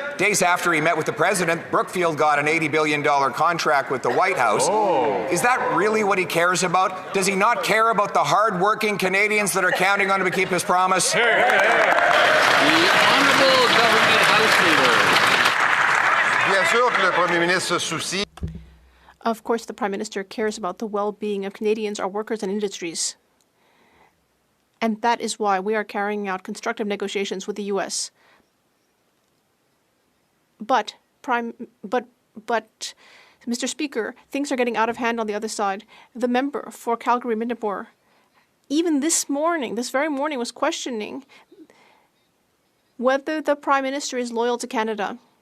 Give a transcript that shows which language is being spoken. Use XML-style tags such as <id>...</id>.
<en>Days after he met with the president, Brookfield got an $80 billion contract with the White House. Is that really what he cares about? Does he not care about the hard-working Canadians that are counting on him to keep his promise? The Honourable Government House Leader.</en> <fr>Bien sûr que le Premier ministre se soucie.</fr> <en>Of course, the Prime Minister cares about the well-being of Canadians, our workers and industries. And that is why we are carrying out constructive negotiations with the U.S. But, Mr. Speaker, things are getting out of hand on the other side. The member for Calgary Midnapore, even this very morning, was questioning whether the Prime Minister is loyal to Canada.</en>